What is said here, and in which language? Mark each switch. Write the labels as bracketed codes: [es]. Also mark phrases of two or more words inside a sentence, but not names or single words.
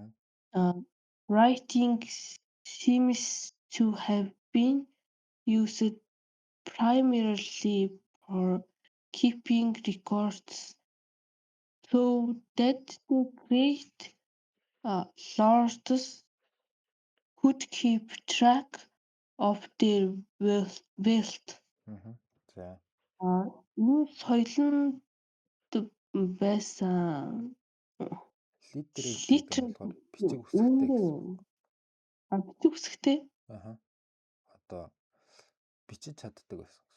[en] Writing seems to have been used primarily for keeping records so that the great lords could keep track of their wealth. [mn] Аха. За. Энэ соёлонд байсан Literate гэдэг нь literate болохоор бичиг үсгтэй гэсэн. бичиг үсгтэй. Аха. Одоо бичиж чаддаг байсан гэсэн.